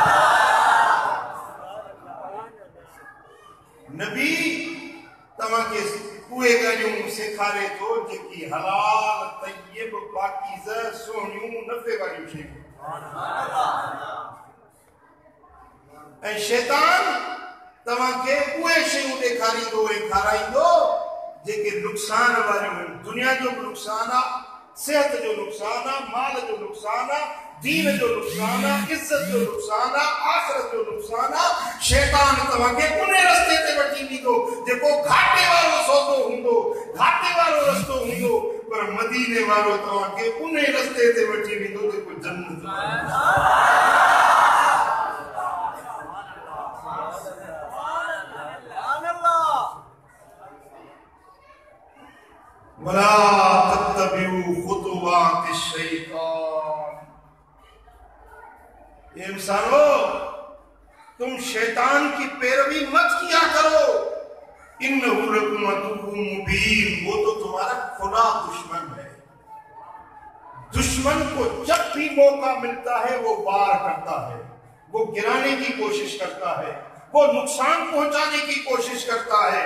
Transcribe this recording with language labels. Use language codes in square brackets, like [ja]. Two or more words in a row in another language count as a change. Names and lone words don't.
[sd] नबी तव्हांखे उहे ॻाल्हियूं सेखारे थो जेकी हलाल तय्यब पाकीज़ सुहिणियूं नफ़े वारियूं शयूं। ऐं शैतान तव्हांखे उहे शयूं ॾेखारींदो ऐं खाराईंदो जेके नुक़सान वारियूं आहिनि। दुनिया जो बि नुक़सान आहे, सेहत जो नुक़सान आहे, माल जो नुक़सान आहे, دین جو نقصان ہے، عزت جو نقصان ہے، آخرت جو نقصان ہے، شیطان تمہیں انہیں رستے تے وٹی ویندو جيڪو گھاٽي وارو سودو هوندو، گھاٽي وارو رستو هوندو، پر مدینے وارو تمہیں انہیں رستے تے وٹی ویندو جيڪو جنت [ar] ولا تتبعوا خطوات الشیطان. [ur] انسانو تم شیطان کی پیروی مت کیا کرو، [ar] انہ لکم عدو مبین، [ur] وہ تو تمہارا کھلا دشمن ہے. دشمن کو جب بھی موقع ملتا ہے وہ وار کرتا ہے، وہ گرانے کی کوشش کرتا ہے، وہ نقصان پہنچانے کی کوشش کرتا ہے.